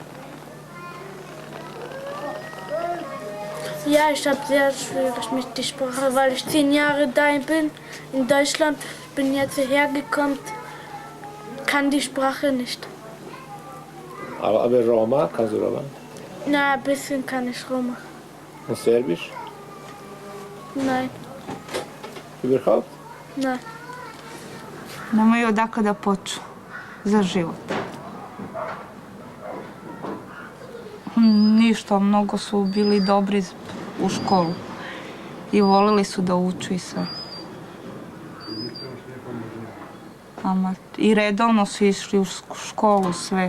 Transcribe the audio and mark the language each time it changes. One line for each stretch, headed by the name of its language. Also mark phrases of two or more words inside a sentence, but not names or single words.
German: Ja, ich habe sehr schwierig mit der Sprache, weil ich 10 Jahre da bin in Deutschland. Bin jetzt hierher gekommen, kann die Sprache nicht. Aber Roma, kannst du Roma? Na, ein bisschen kann ich Roma. Und Serbisch? Nein, Überhaupt? nein.
Serbian: Nemaju odakle da počnu za život. Ništa, mnogo su bili dobri u školu i volili su da uče i sve. I redovno su išli u školu sve.